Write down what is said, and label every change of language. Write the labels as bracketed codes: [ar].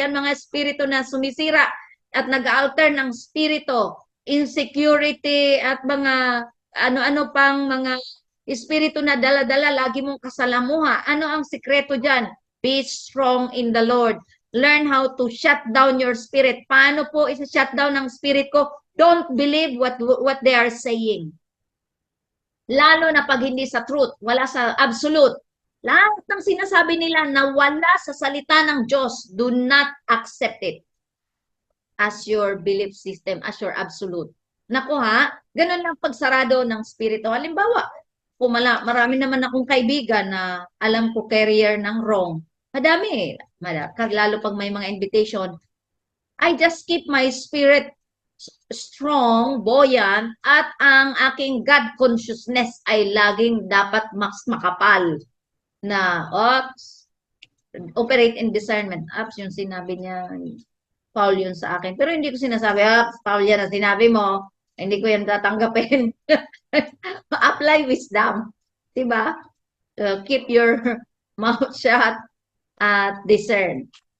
[tl] Yan mga spirito na sumisira at nag-alter ng spirito, insecurity, at mga ano-ano pang mga espiritu na dala-dala, lagi mong kasalamuha. Ano ang sikreto dyan? [en] Be strong in the Lord. Learn how to shut down your spirit. [tl] Paano po isa-shut down ng spirit ko? [en] Don't believe what they are saying. [tl] Lalo na pag hindi sa truth, wala sa absolute. Lahat ng sinasabi nila na wala sa salita ng Diyos, [en] do not accept it as your belief system, as your absolute. [tl] Naku ha, ganun lang pagsarado ng spirito. Halimbawa, marami naman akong kaibigan na alam ko carrier ng wrong. Madami, lalo pag may mga invitation. [en] I just keep my spirit strong, buoyant, [tl] at ang aking God consciousness ay laging dapat mas makapal na, operate in discernment. Yung sinabi niya, Paul yun sa akin. Pero hindi ko sinasabi, Paul yan ang sinabi mo, hindi ko yan tatanggapin. [en] Apply wisdom. Diba? Keep your mouth shut at discern.